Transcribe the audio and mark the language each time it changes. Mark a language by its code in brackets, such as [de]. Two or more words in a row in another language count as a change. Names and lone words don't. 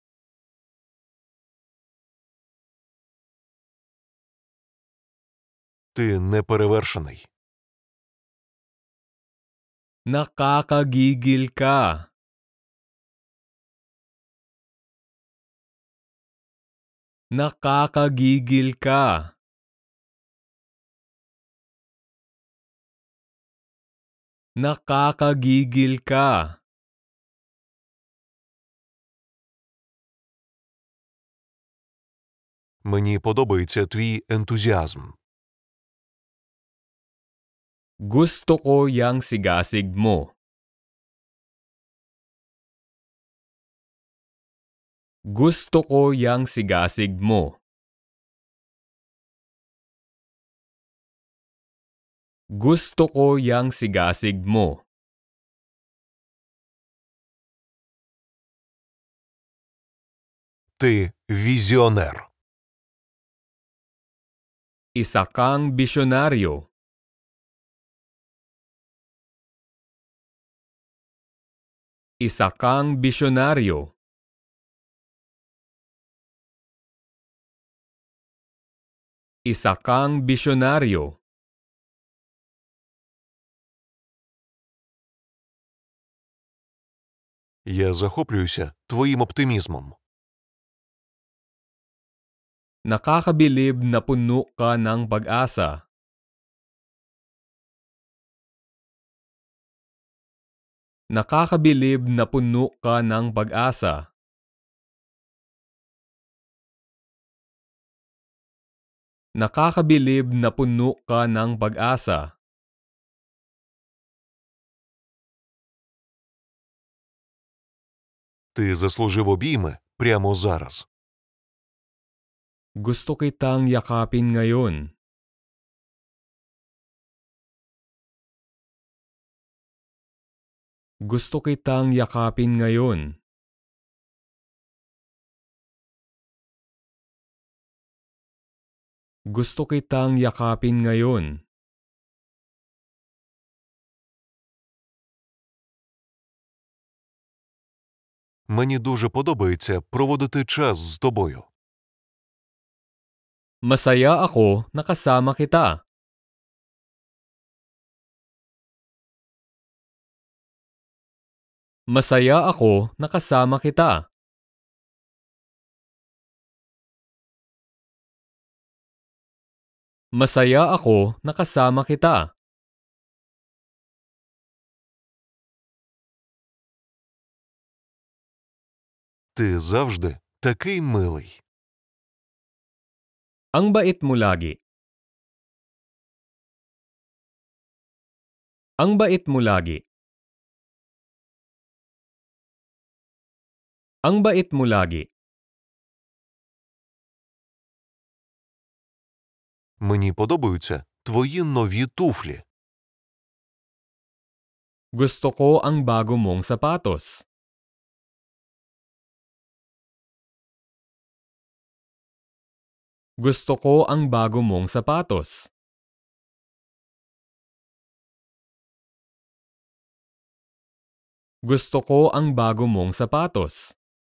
[uk] Ти неперевершений. [tl] Nakakagigil ka. Nakakagigil ka. Nakakagigil ka. [uk] Мені подобається твій ентузіазм. [tl] Gusto ko yung sigasig mo. Gusto ko yung sigasig mo. Gusto ko yung sigasig mo. [uk] Ти візіонер. [tl] Isa kang bisyonaryo. Isa kang bisyonaryo. Isa kang bisyonaryo. [uk] Я захоплююся твоїм оптимізмом. [tl] Nakakabilib na puno ka ng pag-asa. Nakakabilib na puno ka ng pag-asa. Nakakabilib na puno ka ng pag-asa. [uk] Ти заслужив обійми прямо зараз. [tl] Gusto kitang yakapin ngayon. Gusto kitang yakapin ngayon. Gusto kitang yakapin ngayon. [uk] Мені дуже подобається проводити час з тобою. [tl] Masaya ako na kasama kita. Masaya ako na kasama kita. Masaya ako na kasama kita. [uk] Ти завжди такий милий. [tl] Ang bait mo lagi. Ang bait mo lagi. Ang bait mo lagi. [uk] Мені подобаються твої нові туфлі. [tl] Gusto ko ang bago mong sapatos. Gusto ko ang bago mong sapatos. Gusto ko ang bago mong sapatos.